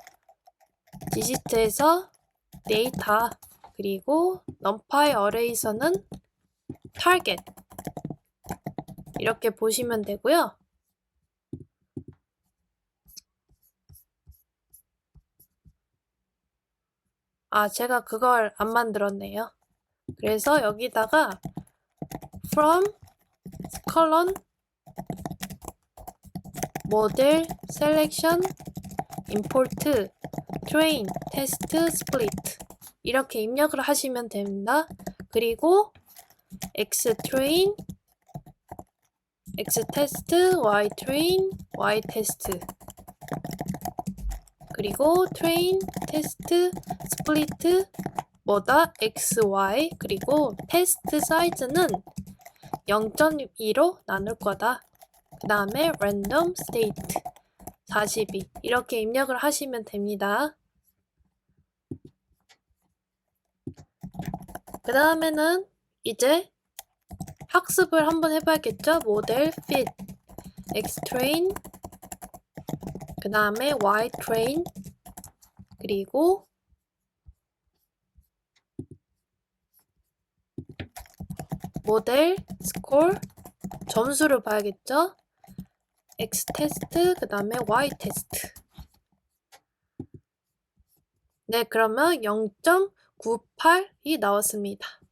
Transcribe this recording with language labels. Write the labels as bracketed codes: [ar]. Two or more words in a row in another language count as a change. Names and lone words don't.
[ko] 디지트에서 데이터 그리고 [en] numpy array [ko] 에서는 target 이렇게 보시면 되고요. 아, 제가 그걸 안 만들었네요. 그래서 여기다가 [en] from colon model selection import train test split [ko] 이렇게 입력을 하시면 됩니다. 그리고 [en] x train x test y train y test [ko] 그리고 [en] train test split [ko] 뭐다? x, y 그리고 테스트 사이즈는 0.2로 나눌 거다. 그 다음에 [en] random state [ko] 42 이렇게 입력을 하시면 됩니다. 그 다음에는 이제 학습을 한번 해봐야겠죠? 모델 [en] fit x train [ko] 그 다음에 [en] y train [ko] 그리고 모델 스콜 점수를 봐야겠죠? x 테스트 그 다음에 y 테스트 네, 그러면 0.98이 나왔습니다.